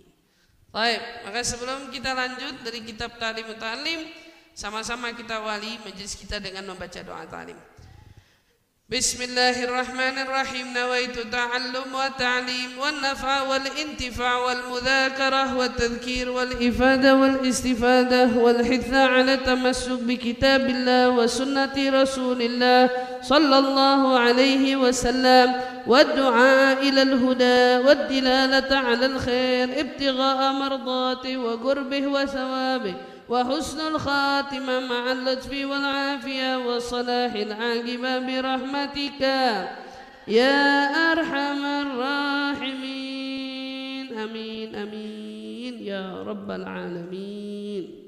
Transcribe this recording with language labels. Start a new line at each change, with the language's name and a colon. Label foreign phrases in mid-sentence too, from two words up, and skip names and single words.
Indonesian: Baik, maka sebelum kita lanjut dari kitab Ta'lim Ta'lim, sama-sama kita awali majelis kita dengan membaca doa ta'lim.
Arabic: Bismillahirrahmanirrahim. نويت التعلم والتعليم والنفع والانتفاع والمذاكرة والتذكير والإفادة و الاستفادة والحث على التمسك بكتاب الله وسنة رسول الله صلى الله عليه وسلم والدعاء إلى الهدى والدلالة على الخير ابتغاء مرضاته وقربه وثوابه وحسن الخاتمة مع اللطف والعافية وصلاح العاقبة برحمتك يا أرحم الراحمين آمين آمين يا رب العالمين.